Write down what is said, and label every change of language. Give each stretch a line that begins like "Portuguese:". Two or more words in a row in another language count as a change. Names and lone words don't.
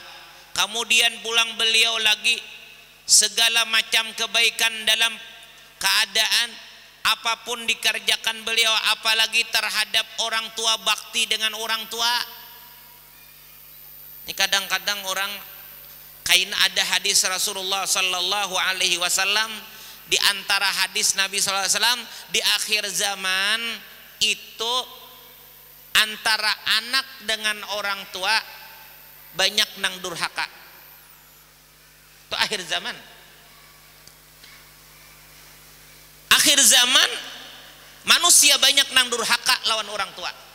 Indonesian: Kemudian pulang beliau lagi segala macam kebaikan dalam keadaan apapun dikerjakan beliau, apalagi terhadap orang tua, bakti dengan orang tua. Ini kadang-kadang orang kain ada hadis Rasulullah
Arabic: صلى الله عليه وسلم,
Indonesian: di antara hadis Nabi
Arabic: صلى الله عليه وسلم,
Indonesian: di akhir zaman itu antara anak dengan orang tua banyak nang durhaka. Itu akhir zaman. Akhir zaman manusia banyak nang durhaka lawan orang tua.